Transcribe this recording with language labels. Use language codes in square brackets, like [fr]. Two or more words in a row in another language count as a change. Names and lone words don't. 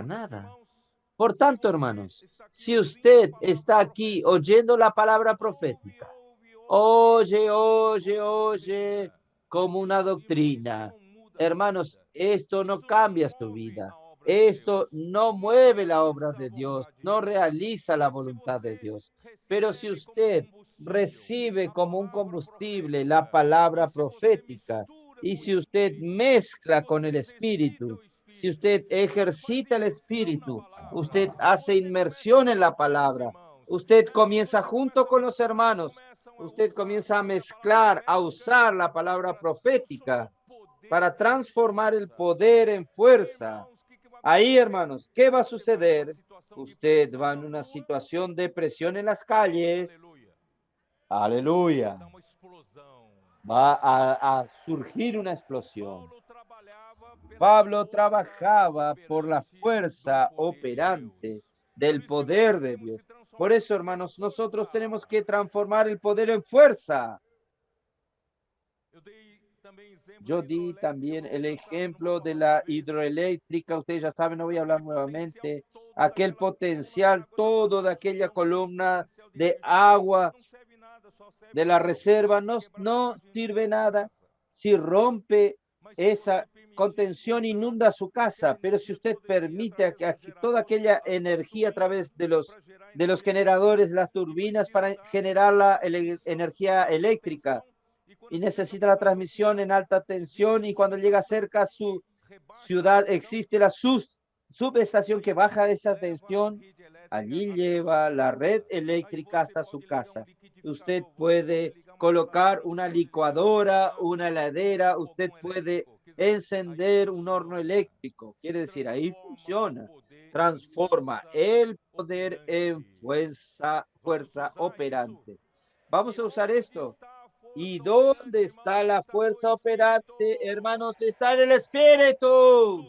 [pt] Portanto, nada. irmãos, [es] Por [pt] se [es] tanto, [pt] você [es] hermanos, [pt] está aqui [es] si [pt] ouvindo a [es] usted [pt] palavra [es] está aquí [pt] profética, [es] oyendo la palabra [pt] ouve, [es] profética, [pt] ouve, ouve, [es] oye, oye, [pt] como [es] oye, [pt] doutrina. [es] como una [pt] Irmão, isso [es] doctrina. [pt] não muda a sua [es] Hermanos, [pt] vida. [es] esto no [pt] Isso não [es] cambia su [pt] move [es] vida. [pt] a obra de Deus. [es] Esto no [pt] Não [es] mueve la obra [pt] realiza a [es] de Dios, [pt] vontade [es] no [pt] de Deus. [es] realiza la [pt] Mas se [es] voluntad de [pt] você [es] Dios. Pero si [pt] recebe como [es] usted [pt] combustível [es] recibe [pt] a [es] como un [pt] palavra [es] combustible la [pt] profética, e [es] palabra [pt] se você [es] profética, [pt] mistura [es] y [pt] com o [es] si usted [pt] Espírito, se [es] mezcla con [pt] você [es] el [pt] exercita [es] Espíritu, [pt] o [es] si [pt] Espírito, [es] usted [pt] se você faz [es] ejercita el [pt] imersão na [es] Espíritu, [pt] palavra, [es] usted hace [pt] você começa a [es] inmersión en la [pt] junto com os [es] palabra, [pt] irmãos. [es] usted comienza [pt] Você [es] junto [pt] começa a [es] con los [pt] misturar, [es] hermanos, [pt] começam a [es] usted [pt] usar [es] comienza a [pt] essa palavra [es] mezclar, a [pt] profética [es] usar la palabra [pt] para transformar [es] profética [pt] o poder [es] para [pt] em [es] transformar el [pt] força. [es] poder en [pt] E aí, [es] fuerza. [pt] irmãos, o que vai [es] Ahí, [pt] acontecer? [es] hermanos, ¿qué va a [pt] Você vai numa [es] suceder? [pt] situação de [es] Usted [pt] pressão [es] va [pt] na [es] en una [pt] rua, [es] situación de presión en las calles. [pt] aleluia, vai [es] Aleluya. [pt] dar uma explosão. [es] Va a surgir una explosión. [pt] Paulo trabalhava pela [es] Pablo [pt] força [es] trabajaba por la [pt] operante do [es] fuerza [pt] poder de Deus. [es] operante [pt] Por [es] del [pt] isso, irmãos, [es] poder [pt] nós [es] de [pt] temos [es] Dios. [pt] que [es] Por [pt] transformar o [es] eso, [pt] poder em [es] hermanos, nosotros tenemos [pt] força. [es] que transformar el poder en fuerza. [pt] Eu dei também exemplo da [es] Yo di [pt] hidroelétrica, [es] también [pt] vocês [es] el [pt] já sabem, não vou [es] ejemplo de [pt] falar outra [es] la [pt] vez. [es] hidroeléctrica. Ustedes ya saben, no voy a hablar [pt] Aquele potencial [es] nuevamente. [pt] todo [es] Aquel [pt] daquela coluna de [es] potencial, [pt] água da [es] todo de [pt] barragem, [es] aquella [pt] não tem esse [es] columna [pt] potencial de [es] de [pt] energia, [es] agua [pt] não serve nada, só serve [es] de la [pt] para [es] reserva [pt] você [es] no, [pt] quebrar a [es] no [pt] barragem e inundar [es] sirve [pt] a sua [es] nada [pt] casa. [es] si rompe [pt] Mas se você [es] esa [pt] permitir [es] contención, [pt] usar [es] inunda su [pt] aquela [es] casa, pero si [pt] energia [es] usted [pt] toda ir [es] permite [pt] através dos [es] toda [pt] geradores, [es] aquella [pt] das [es] energía a [pt] turbinas, [es] través [pt] para gerar [es] de los [pt] energia elétrica, [es] generadores, las [pt] e [es] turbinas [pt] precisa [es] para [pt] da [es] generar la [pt] transmissão [es] energía [pt] em alta [es] eléctrica [pt] tensão, e quando [es] y [pt] chega na [es] necesita la transmisión ciudad en alta tensión y [pt] existe [es] cuando llega [pt] subestação [es] cerca a [pt] que [es] su [pt] rebaixa a [es] ciudad [pt] tensão, [es] existe la subestación que [pt] aí [es] baja esa [pt] leva a [es] tensión, [pt] rede elétrica [es] allí [pt] até a sua [es] lleva la red [pt] casa. Aí [es] eléctrica [pt] você [es] hasta su [pt] pode ligar um [es] casa. Usted [pt] liquidificador, você pode [es] puede [pt] ligar uma [es] colocar [pt] geladora, você [es] una [pt] pode ligar um [es] licuadora, [pt] ar-condicionado, [es] una [pt] um [es] heladera, usted [pt] fogão [es] puede [pt] elétrico, quer [es] encender un horno eléctrico. Quiere decir, ahí funciona. Transforma el poder en fuerza operante. Vamos a usar esto. ¿Y dónde está la fuerza operante, hermanos? Está en el Espíritu.